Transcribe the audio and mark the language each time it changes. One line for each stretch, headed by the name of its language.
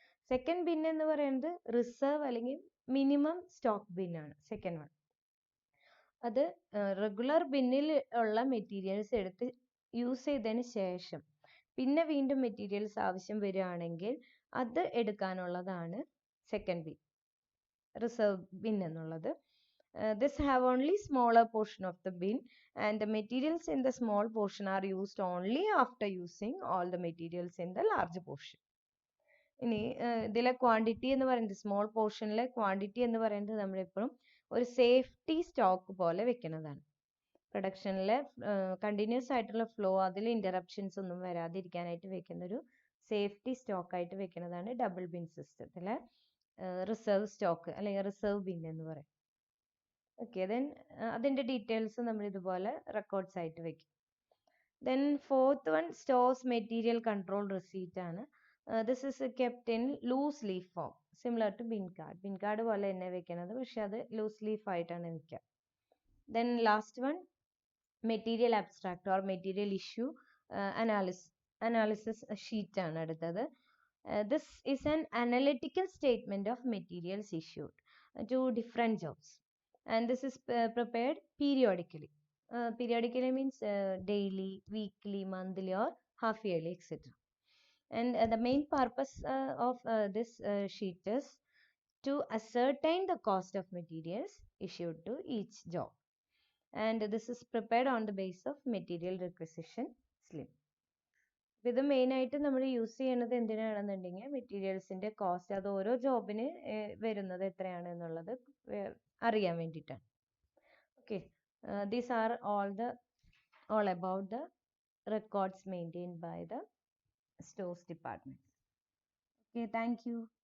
Malayalam: Second bin എന്ന് പറയുന്നത് reserve അല്ലെങ്കിൽ മിനിമം സ്റ്റോക്ക് ബിൻ ആണ് സെക്കൻഡ് വൺ. അത് റെഗുലർ ബിന്നിൽ ഉള്ള മെറ്റീരിയൽസ് എടുത്ത് യൂസ് ചെയ്തതിന് ശേഷം പിന്നെ വീണ്ടും മെറ്റീരിയൽസ് ആവശ്യം വരികയാണെങ്കിൽ അത് എടുക്കാനുള്ളതാണ് സെക്കൻഡ് ബിൻ, റിസർവ് ബിൻ എന്നുള്ളത്.
English: This have only smaller portion of the bin and the materials in the small portion are used only after using all the materials in the large portion.
Malayalam: ഇനി ഇതിലെ quantity എന്ന് പറയുന്നത് small പോർഷനിലെ quantity എന്ന് പറയുന്നത് നമ്മളെപ്പോഴും ഒരു safety stock പോലെ വെക്കുന്നതാണ്. പ്രൊഡക്ഷനിലെ കണ്ടിന്യൂസ് ആയിട്ടുള്ള ഫ്ലോ, അതിൽ ഇൻ്ററപ്ഷൻസ് ഒന്നും വരാതിരിക്കാനായിട്ട് വെക്കുന്ന ഒരു സേഫ്റ്റി സ്റ്റോക്ക് ആയിട്ട് വെക്കുന്നതാണ് ഡബിൾ ബിൻ സിസ്റ്റത്തിലെ റിസർവ് സ്റ്റോക്ക് അല്ലെങ്കിൽ റിസർവ് ബിൻ എന്ന് പറയും. ഓക്കെ, ദെൻ അതിൻ്റെ ഡീറ്റെയിൽസ് നമ്മൾ ഇതുപോലെ റെക്കോർഡ്സ് ആയിട്ട് വെക്കും.
English: Then fourth one stores material control receipt ആണ്. This is kept in loose leaf form similar to bin card.
Malayalam: Bin card പോലെ തന്നെ വെക്കുന്നത്, പക്ഷെ അത് ലൂസ് ലീഫ് ആയിട്ടാണ് വെക്കുക.
English: then last one material abstract or material issue analysis sheet
Malayalam: ആണ് അടുത്തത്.
English: This is an analytical statement of materials issued to different jobs and this is prepared periodically. Periodically means daily, weekly, monthly or half yearly, etc. And the main purpose of this sheet is to ascertain the cost of materials issued to each job, and this is prepared on the basis of material requisition slip.
Malayalam: ഇത് main ആയിട്ട് നമ്മൾ use ചെയ്യുന്നത് എന്തിനാണെന്നുണ്ടെങ്കിൽ മെറ്റീരിയൽസിന്റെ cost, അത് ഓരോ ജോബിന് വരുന്നത് എത്രയാണ് എന്നുള്ളത് അറിയാൻ വേണ്ടിയിട്ടാണ്.
English: Okay, these are all about the records maintained by the stores department. Okay, thank you.